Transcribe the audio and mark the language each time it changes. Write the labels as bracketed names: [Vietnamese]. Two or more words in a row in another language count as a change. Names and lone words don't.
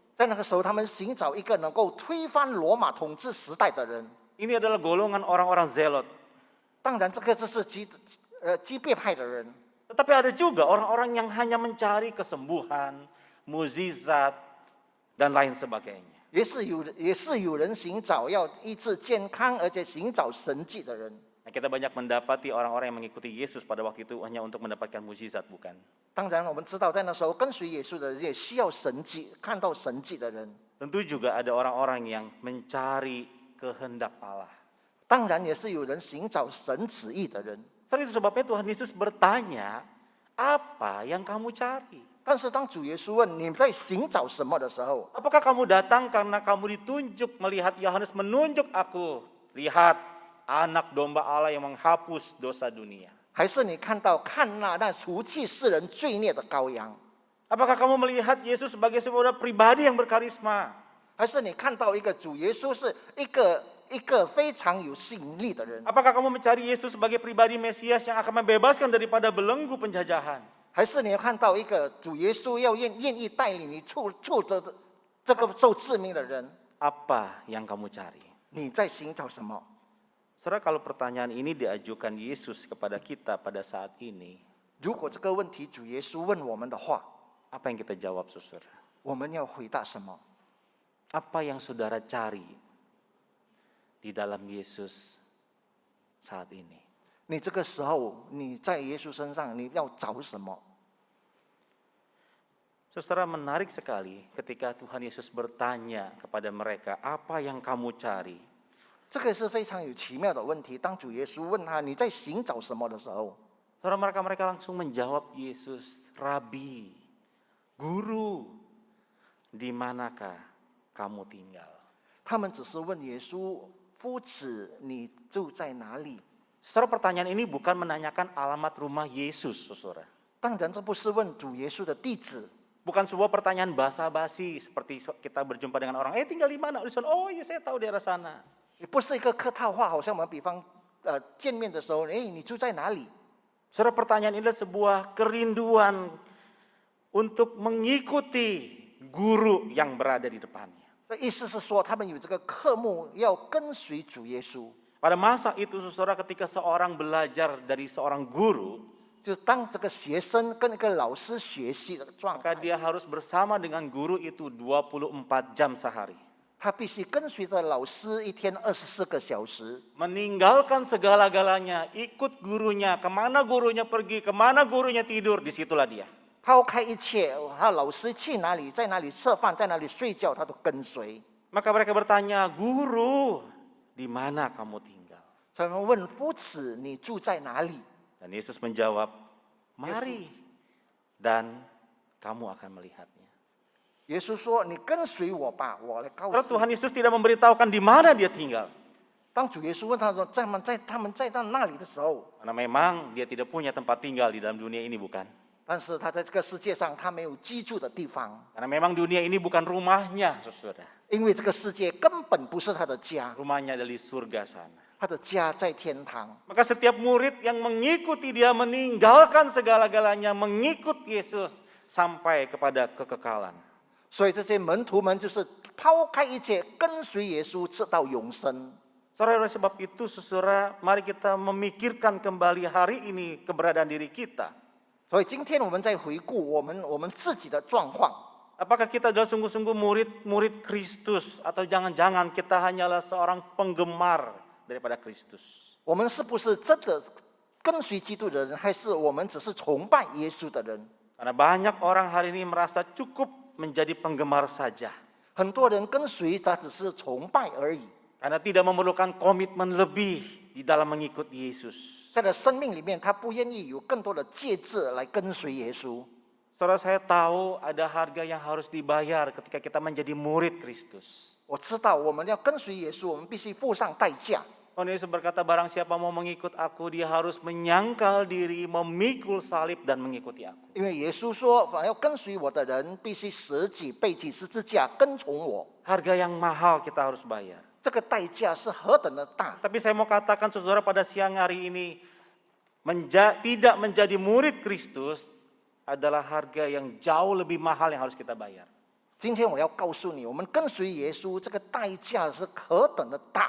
[Chinese] 在那个时候他们寻找一个能够推翻罗马统治时代的人。 [Indonesian] Ini adalah golongan orang-orang Zelot. [Chinese] 当然这个就是基别派的人， [Indonesian] Tetapi ada juga orang-orang yang hanya mencari kesembuhan, mukjizat, dan lain sebagainya. [Chinese] 也是有人寻找要医治健康，而且寻找神迹的人。 [Indonesian] Nah, kita banyak mendapati orang-orang yang mengikuti Yesus pada waktu itu hanya untuk mendapatkan mukjizat, bukan? [Chinese] 当然我们知道在那时候跟随耶稣的人也需要神迹，看到神迹的人。 [Indonesian] Tentu juga ada orang-orang yang mencari kehendak Allah. [Chinese] 当然也是有人寻找神旨意的人。 [Indonesian] Itu sebabnya Tuhan Yesus bertanya, apa yang kamu cari? [Chinese] 但是当主耶稣问你在寻找什么的时候， [Indonesian] Apakah kamu datang karena kamu ditunjuk melihat Yohanes menunjuk aku? Lihat anak domba Allah yang menghapus dosa dunia. [Chinese] 还是你看那除去世人罪孽的羔羊？ [Indonesian] Apakah kamu melihat Yesus sebagai sebuah pribadi yang berkarisma? [Chinese] 还是你看到一个主耶稣是一个非常有吸引力的人？ [Indonesian] Apakah kamu mencari Yesus sebagai pribadi Mesias yang akan membebaskan daripada belenggu penjajahan? [Chinese] 还是你看到一个主耶稣要愿意带领你出的这个受致命的人？ [Indonesian] Apa yang kamu cari? [Chinese] 你在寻找什么？ [Indonesian] Saudara, kalau pertanyaan ini diajukan Yesus kepada kita pada saat ini, [Chinese] 如果这个问题主耶稣问我们的话， [Indonesian] apa yang kita jawab, saudara? [Chinese] 我们要回答什么？ [Indonesian] Apa yang saudara cari di dalam Yesus saat ini? [Chinese] 你这个时候你在耶稣身上，你要找什么？ [Indonesian] Saudara, menarik sekali ketika Tuhan Yesus bertanya kepada mereka, apa yang kamu cari? [Chinese] 这个是非常有奇妙的问题。当主耶稣问他你在寻找什么的时候， [Indonesian] Saudara, mereka langsung menjawab Yesus, Rabi, Guru, di manakah kamu tinggal? [Chinese] 他们只是问耶稣：“夫子，你住在哪里？” [Indonesian] Saudara, pertanyaan ini bukan menanyakan alamat rumah Yesus, saudara. 当然，这不是问主耶稣的地址， Bukan sebuah pertanyaan basa-basi seperti kita berjumpa dengan orang, tinggal di mana? Oh iya, saya tahu daerah sana. [Chinese] 也不是一个客套话，好像我们比方见面的时候，你住在哪里？ [Indonesian] Saudara, pertanyaan ini adalah sebuah kerinduan untuk mengikuti guru yang berada di depannya. [Chinese] 意思是说，他们有这个科目要跟随主耶稣。 [Indonesian] Pada masa itu, saudara, ketika seorang belajar dari seorang guru, [Chinese] 就当这个学生跟一个老师学习的状 maka 态， [Indonesian] dia harus bersama dengan guru itu 24 jam sehari. [Chinese] 他必须跟随着老师一天24个小时， [Indonesian] Meninggalkan segala-galanya, ikut gurunya, kemana gurunya pergi, kemana gurunya tidur, disitulah dia. [Chinese] 抛开一切，他老师去哪里，在哪里吃饭，在哪里睡觉，他都跟随。 [Indonesian] Maka mereka bertanya, Guru, di mana kamu tinggal? [Chinese] 所以他们问夫子，你住在哪里？ [Indonesian] Dan Yesus menjawab, mari dan kamu akan melihatnya. [Chinese] 耶稣说：“你跟随我吧，我来告 Karena 诉你。 [Indonesian] Tuhan Yesus tidak memberitahukan di mana dia tinggal. ” [Chinese] 当主耶稣问他说：“他们在到那里的时候， [Indonesian] Karena memang dia tidak punya tempat tinggal di dalam dunia ini, bukan? [Chinese] 但是他在这个世界上，他没有居住的地方， [Indonesian] Karena memang dunia ini bukan rumahnya, saudara. [Chinese] 因为这个世界根本不是他的家， [Indonesian] Rumahnya ada di surga sana. [Chinese] 他的家在天堂。 [Indonesian] Maka setiap murid yang mengikuti dia meninggalkan segala-galanya, mengikut Yesus sampai kepada kekekalan. [Chinese] 所以这些门徒们就是抛开一切，跟随耶稣，直到永生。 [Indonesian] Saudara, oleh sebab itu, saudara, mari kita memikirkan kembali hari ini keberadaan diri kita. [Chinese] 所以今天我们在回顾我们自己的状况， [Indonesian] Apakah kita adalah sungguh-sungguh murid Kristus, atau jangan-jangan kita hanyalah seorang penggemar daripada Kristus? [Chinese] 我们是不是真的跟随基督的人，还是我们只是崇拜耶稣的人？ [Indonesian] Karena banyak orang hari ini merasa cukup menjadi penggemar saja. [Chinese] 很多人跟随他只是崇拜而已， [Indonesian] Karena tidak memerlukan komitmen lebih di dalam mengikut Yesus. [Chinese] 在他的生命里面，他不愿意有更多的介质来跟随耶稣。 [Indonesian] Saudara, saya tahu ada harga yang harus dibayar ketika kita menjadi murid Kristus. [Chinese] 我知道我们要跟随耶稣，我们必须付上代价。 [Indonesian] Tuhan Yesus berkata, barang siapa mau mengikut aku, dia harus menyangkal diri, memikul salib dan mengikuti aku. [Chinese] 因为耶稣说，凡要跟随我的人，必须舍己背起十字架，跟从我。 [Indonesian] Harga yang mahal kita harus bayar. [Chinese] 这个代价是何等的大！ [Indonesian] Tapi saya mau katakan, saudara, pada siang hari ini, tidak menjadi murid Kristus adalah harga yang jauh lebih mahal yang harus kita bayar. [Chinese] 今天我要告诉你，我们跟随耶稣，这个代价是何等的大！